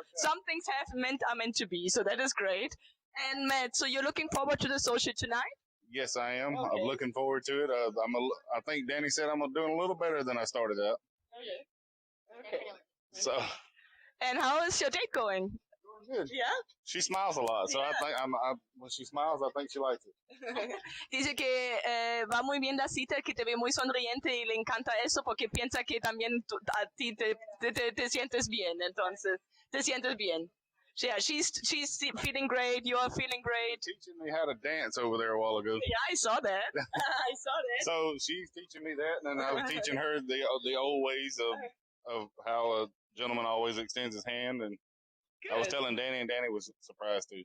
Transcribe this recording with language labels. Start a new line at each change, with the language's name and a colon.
English: Some things are meant to be, so that is great. And Matt, so you're looking forward to the social tonight? Yes, I am. Okay. I'm looking forward to it. I think Danny said I'm doing a little better than I started out. Okay. So. And how is your date going? Good. Yeah? She smiles a lot, so I think when she smiles, I think she likes it.
Spanish: Dice que va muy bien la cita, que te ve muy sonriente y le encanta eso porque piensa que también a ti te sientes bien, entonces te sientes bien.
English: Yeah, she's feeling great. You are feeling great. Teaching me how to dance over there a while ago. Yeah, I saw that. I saw that. So she's teaching me that, and then I was teaching her the old ways of how a gentleman always extends his hand, and I was telling Danny, and Danny was surprised too.